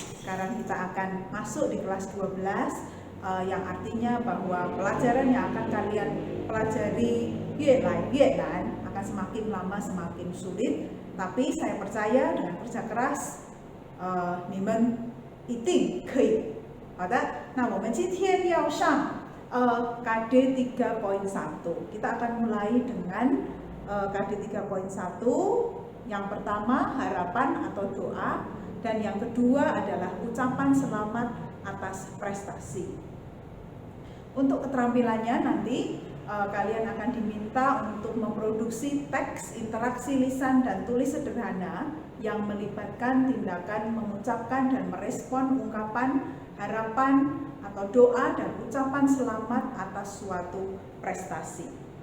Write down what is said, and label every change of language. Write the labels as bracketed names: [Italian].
[Indonesian] Sekarang kita akan masuk di kelas 12, yang artinya bahwa pelajaran yang akan kalian pelajari Yue Lan akan semakin lama semakin sulit. Tapi saya percaya dengan kerja keras, [Chinese] 你们一定可以。好的，那我们今天要上KD 3.1. [Indonesian] Kita akan mulai dengan KD 3.1. Yang pertama harapan atau doa, dan yang kedua adalah ucapan selamat atas prestasi. Untuk keterampilannya nanti kalian akan diminta untuk memproduksi teks interaksi lisan dan tulis sederhana yang melibatkan tindakan mengucapkan dan merespon ungkapan harapan atau doa dan ucapan selamat atas suatu prestasi.